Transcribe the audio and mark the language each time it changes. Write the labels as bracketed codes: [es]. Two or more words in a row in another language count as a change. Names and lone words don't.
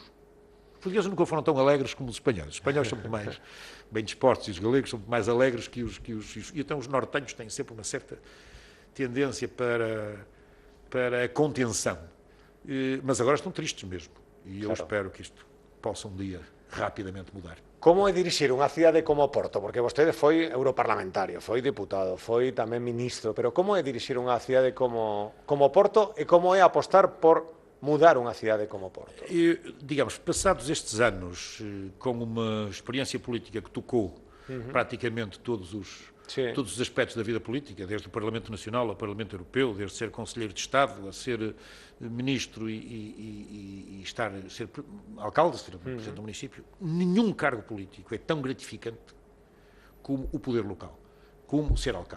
[pt] Os portugueses nunca foram tão alegres como os espanhóis. Os espanhóis são muito mais bem dispostos e os galegos são muito mais alegres que os... E então os nortenhos têm sempre uma certa tendência para a contenção. Mas agora estão tristes mesmo. E eu espero que isto possa um dia rapidamente mudar. [gl] Como é dirixir unha cidade como Porto? Porque vostede foi europarlamentario, foi diputado, foi tamén ministro, pero como é dirixir unha cidade como Porto e como é apostar por mudar unha cidade como Porto? [pt] Digamos, passados estes anos, com uma experiência política que tocou praticamente todos os aspectos da vida política, desde o Parlamento Nacional ao Parlamento Europeu, desde ser Conselheiro de Estado a ser Ministro e ser alcalde, ser Presidente do município, nenhum cargo político é tão gratificante como o poder local, como ser alcalde.